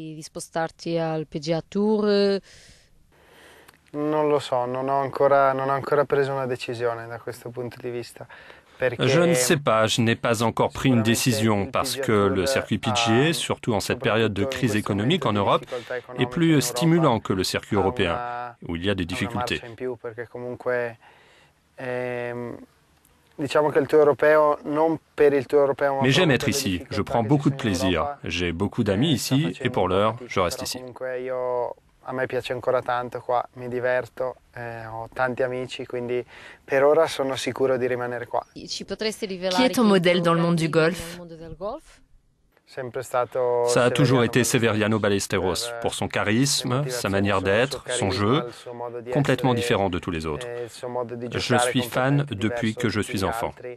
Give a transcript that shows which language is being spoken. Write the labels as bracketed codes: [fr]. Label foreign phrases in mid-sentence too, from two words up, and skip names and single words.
[fr] Je ne sais pas, je n'ai pas encore pris une décision parce que le circuit PGA, surtout en cette période de crise économique en Europe, est plus stimulant que le circuit européen, où il y a des difficultés. Mais j'aime être ici, je prends beaucoup de plaisir. J'ai beaucoup d'amis ici et pour l'heure, je reste ici. [it] A me piace ancora tanto qua, mi diverto, ho tanti amici, quindi per ora sono sicuro di rimanere qua. [fr] Qui est ton modèle dans le monde du golf? Ça a toujours été Severiano Ballesteros, pour son charisme, sa manière d'être, son jeu, complètement différent de tous les autres. Je suis fan depuis que je suis enfant.